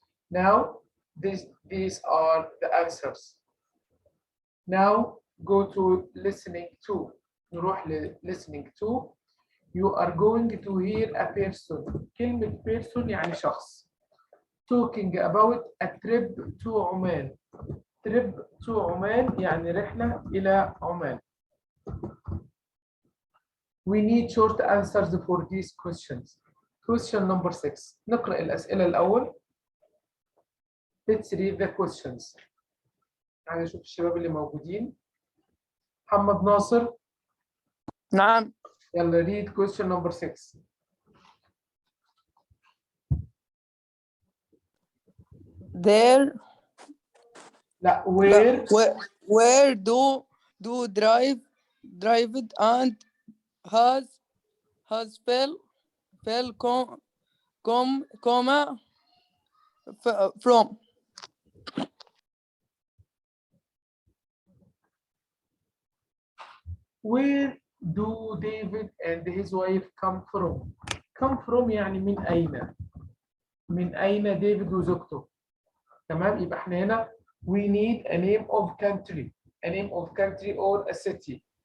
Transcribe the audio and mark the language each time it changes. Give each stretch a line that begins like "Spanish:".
English: Now, these are the answers. Now, go to listening to.
Arabic: نروح
English: listening to. You are going to hear a person.
Arabic: كلمة person يعني شخص.
English: Talking about a trip to Oman. Trip to
Arabic: عمان يعني رحلة إلى عمان.
English: We need short answers for these questions. Question number 6.
Arabic: نقرأ الأسئلة الأول.
English: Let's read the questions.
Arabic: تعالوا نشوف الشباب اللي موجودين. محمد ناصر. نعم.
English: يلا read question number 6. There.
Arabic: لا,
English: where do drive it and has fell comma from. Where do David and his wife come from? Come from
Arabic: يعني من أين؟ من أين ديفيد وزوجته؟ تمام, يبقى احنا هنا
English: we need a name of country. A name of country or a city.